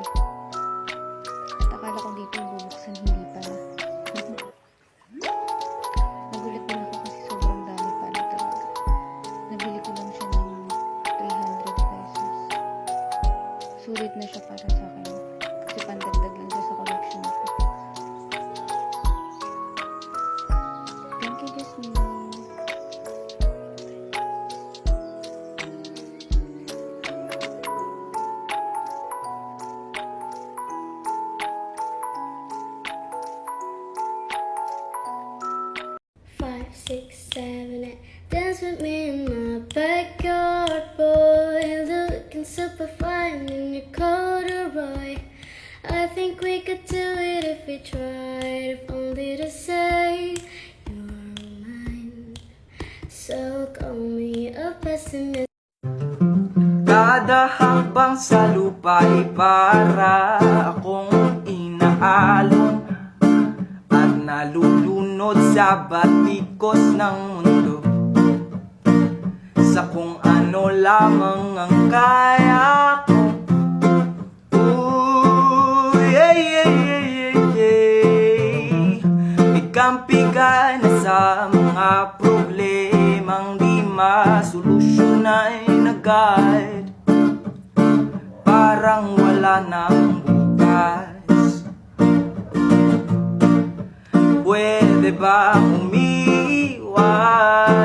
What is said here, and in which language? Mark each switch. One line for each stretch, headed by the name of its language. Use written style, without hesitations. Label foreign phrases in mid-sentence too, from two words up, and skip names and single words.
Filipino: At akala ko dito bubuksan, hindi pala. Nagulat din ako kasi sobrang dami pala talaga. Nabili ko lang siya ng 300 pesos. Sulit na siya para sa akin. Kasi pandagdag lang siya sa collection ko.
English: Thank you, Jasmine. Five, six, seven, eight. Dance with me in my backyard, boy. Looking super fine in your corduroy. I think we could do it if we tried. If only to say you're mine. So call me a pessimist.
Filipino: Kada habang sa lupa'y para akong inaalon at nalulunod sa batikos ng mundo, sa kung ano lamang ang kaya ko. Ooh, yeah, yeah, yeah, yeah, yeah. Ikampi ka na sa mga problemang di masolusyon ay nag-guide. Parang wala nang bukas. Pwede ba umiwas?